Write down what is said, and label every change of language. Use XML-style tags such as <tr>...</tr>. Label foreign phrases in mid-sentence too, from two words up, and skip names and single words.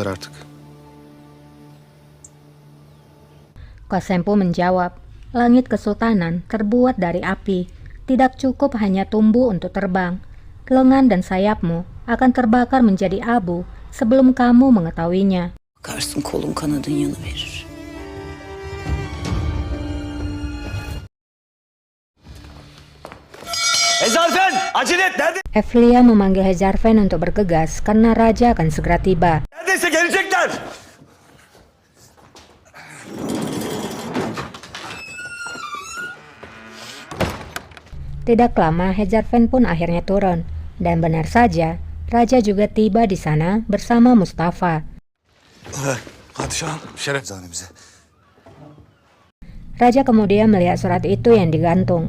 <id>Kosempu menjawab, langit kesultanan terbuat dari api. Tidak cukup hanya tumbuh untuk terbang. Lengan dan sayapmu akan terbakar menjadi abu sebelum kamu mengetahuinya.</id> <tr>Bakarsın kolun kanadın yanı verir. Hezarfen, acele et.</tr> <id>Evlia memanggil Hezarfen untuk bergegas karena raja akan segera tiba.</id> <tr>Neredeyse gelecekler.</tr> <id>Tidak lama Hezarfen pun akhirnya turun. Dan benar saja, raja juga tiba di sana bersama Mustafa. Raja kemudian melihat surat itu yang digantung.</id>